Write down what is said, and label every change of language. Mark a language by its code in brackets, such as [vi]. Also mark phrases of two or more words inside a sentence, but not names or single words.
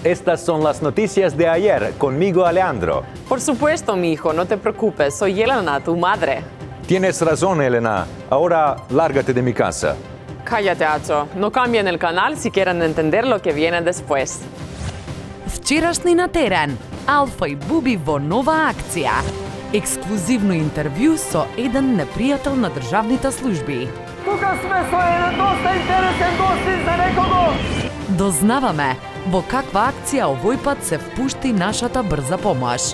[es] Estas son las noticias de ayer. Conmigo, Alejandro. Por supuesto, mi hijo, no te preocupes. Soy Elena, tu madre. Tienes razón, Elena. Ahora, lárgate de mi casa. Cállate, Acho. No cambien el canal si quieren entender lo que viene después. [mk] Вчерашни на терен, Алфа и Буби во нова акција. Ексклузивно интервју со еден непријател на државните служби. Тука сме со еден доста интересен гостин за некого. Дознаваме во каква акција овој пат се впушти нашата брза помош.